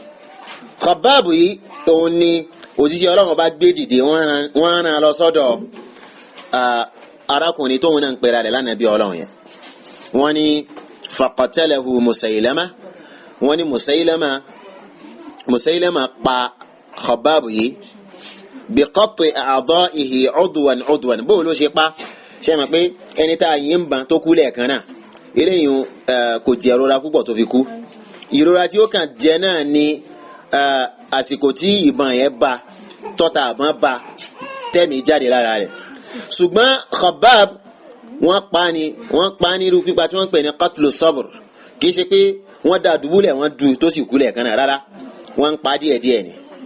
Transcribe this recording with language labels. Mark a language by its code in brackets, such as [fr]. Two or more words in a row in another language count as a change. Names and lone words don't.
[yo] Khabbab yìí òun ni òjíṣẹ́ Ọlọ́run bá gbé dìde, wọ́n rán lọ sọ́dọ̀ arákùnrin tóun náà ń pera rẹ̀ lánàbí Ọlọ́run yẹn. wọ́n ní [ar] فقتله مسيلمة, [yo] wọ́n ní Musailama pa Khabbab yìí [ar] بقطع أعضائه عدوان [yo] bó ló ṣe pa, ṣe mọ̀ pé ẹni tá a yín ń ban tó kú lẹ́ẹ̀kan náà eléyìí kò jẹ́ ìrora púpọ̀ tó fi kú. ìrora tí ó kàn jẹ́ náà ni àsìkò tí ìbọn yẹn bá tọ́ta àbọ̀n bá tẹ́mi jáde lára rẹ̀. ṣùgbọ́n Khabbab wọ́n pa ní irú pípa tí wọ́n pè ní [ar] قتل صبر, [yo] kì í ṣe pé wọ́n dá dùbúlẹ̀ wọ́n du tó sì kú lẹ́ẹ̀kan náà, rárá wọ́n ń pa díẹ̀díẹ̀ ni.